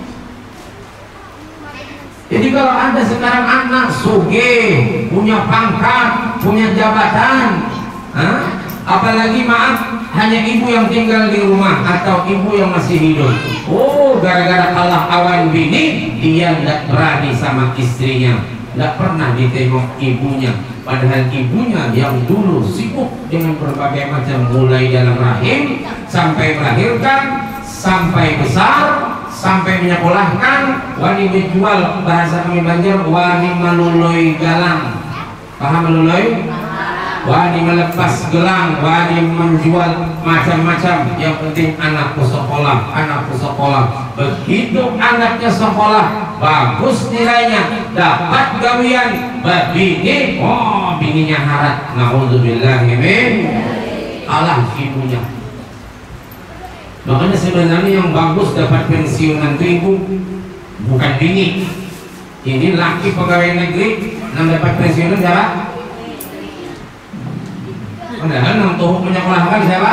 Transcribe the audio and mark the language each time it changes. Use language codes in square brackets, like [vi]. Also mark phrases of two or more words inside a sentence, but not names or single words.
[id] Jadi kalau ada sekarang anak sugih, punya pangkat, punya jabatan, apalagi maaf hanya ibu yang tinggal di rumah atau ibu yang masih hidup, oh gara-gara [bjn] kalah awan bini [id] dia tidak berani sama istrinya, tidak pernah ditengok ibunya. Padahal ibunya yang dulu sibuk dengan berbagai macam, mulai dalam rahim sampai melahirkan, sampai besar, sampai menyekolahkan, [bjn] wani menjual, bahasa kami Banjar wani meluloi galang. Paham meluloi? wani melepas gelang, wani menjual macam-macam. [id] Yang penting anakku sekolah. [bjn] Begitu anaknya sekolah, bagus nilainya, dapat gawian, bini, bininya harat, [ar] نعوذ بالله من, [id] kalah ibunya. Makanya sebenarnya yang bagus dapat pensiunan itu ibu, bukan bini. Ini laki pegawai negeri yang dapat pensiunan siapa? Padahal yang tuh menyekolahkan siapa?